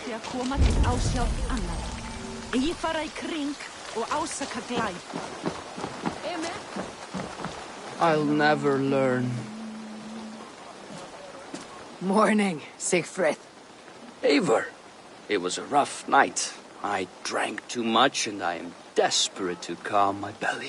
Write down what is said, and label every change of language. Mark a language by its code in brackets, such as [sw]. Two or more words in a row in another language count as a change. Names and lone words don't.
[is] koma til ásjár annað. Eigi fara í kring og ásaka glæp. [en] I'll never learn. Morning, Siegfried. Eivor, it was a rough night. I drank too much and I am desperate to calm my belly.